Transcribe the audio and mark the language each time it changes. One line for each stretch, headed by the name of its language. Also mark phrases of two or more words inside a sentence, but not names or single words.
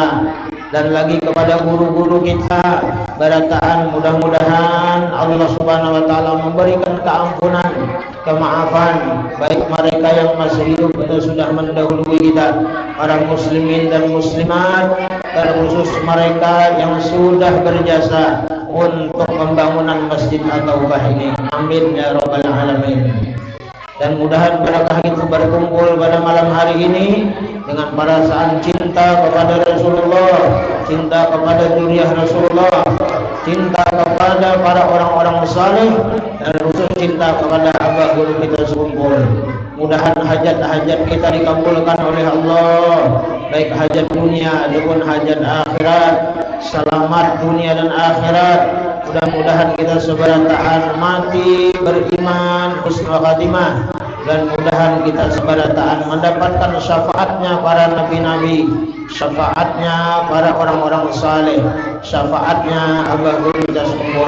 Indonesian: Dan lagi kepada guru-guru kita berataan, mudah-mudahan
Arabic: Allah Subhanahu wa taala
Indonesian: memberikan keampunan, kemaafan, baik mereka yang masih hidup atau sudah mendahului kita, para muslimin dan muslimat, terkhusus mereka yang sudah berjasa untuk pembangunan Masjid At-Taubah ini.
Arabic: Amin ya rabbal alamin.
Indonesian: Dan mudahan berkah itu berkumpul pada malam hari ini dengan perasaan cinta kepada Rasulullah, cinta kepada zuriyah Rasulullah, cinta kepada para orang-orang saleh, dan khusus cinta kepada abah guru kita sekumpul. Mudahan hajat-hajat kita dikabulkan oleh Allah, baik hajat dunia ataupun hajat akhirat, selamat dunia dan akhirat. Mudah-mudahan kita seberataan mati beriman
Arabic: husnul khatimah,
Indonesian: dan mudahan kita seberataan mendapatkan syafaatnya para nabi-nabi, syafaatnya para orang-orang saleh, syafaatnya abah guru kita sekumpul.